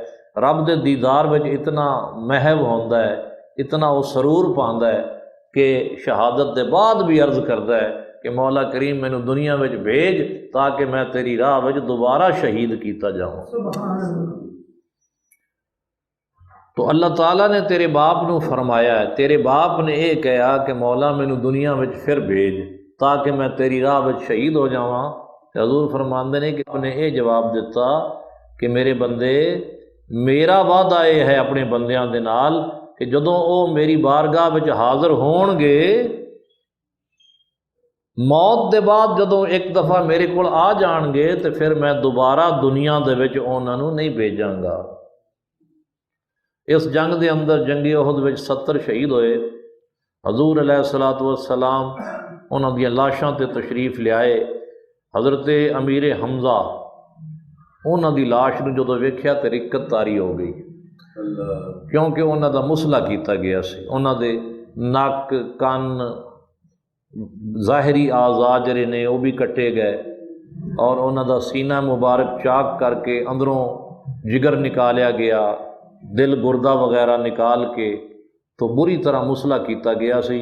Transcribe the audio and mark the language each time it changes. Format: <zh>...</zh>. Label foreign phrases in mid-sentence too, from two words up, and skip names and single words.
<pa>رب دے دیدار وچ اتنا محو ہوندا ہے، اتنا وہ سرور پاندا ہے کہ شہادت دے بعد بھی عرض کردا ہے کہ مولا کریم مینوں دنیا وچ بھیج تاکہ میں تیری راہ وچ دوبارہ شہید کیتا جاؤں۔ تو اللہ تعالیٰ نے تیرے باپ نو فرمایا ہے، تیرے باپ نے یہ کہا کہ مولا مینوں دنیا وچ پھر بھیج تاکہ میں تیری راہ وچ شہید ہو جاواں۔ حضور فرماندے نے کہ آپ نے یہ جواب دیتا کہ میرے بندے میرا وعدہ یہ ہے اپنے بندیاں دے نال کہ جدوں او میری بارگاہ وچ حاضر ہون گے موت دے بعد جدوں ایک دفعہ میرے کول آ جان گے تو پھر میں دوبارہ دنیا دے وچ انہاں نوں نہیں بھیجاں گا۔ اس جنگ دے اندر جنگی احد وچ 70 شہید ہوئے۔ حضور</pa> <ar>علیہ الصلوۃ والسلام</ar> <pa>انہاں دی لاشاں تے تشریف لے آئے۔ حضرت امیر حمزہ انہاں دی لاش نوں جدوں ویکھیا تے رکت طاری ہو گئی، کیونکہ انہاں دا مسئلہ کیتا گیا سی، انہاں دے نک کن ظاہری اعضاء جڑے نے وہ بھی کٹے گئے، اور انہوں دا سینہ مبارک چاک کر کے اندروں جگر نکالیا گیا، دل گردہ وغیرہ نکال کے تو بری طرح مسلا کیتا گیا سی۔</pa>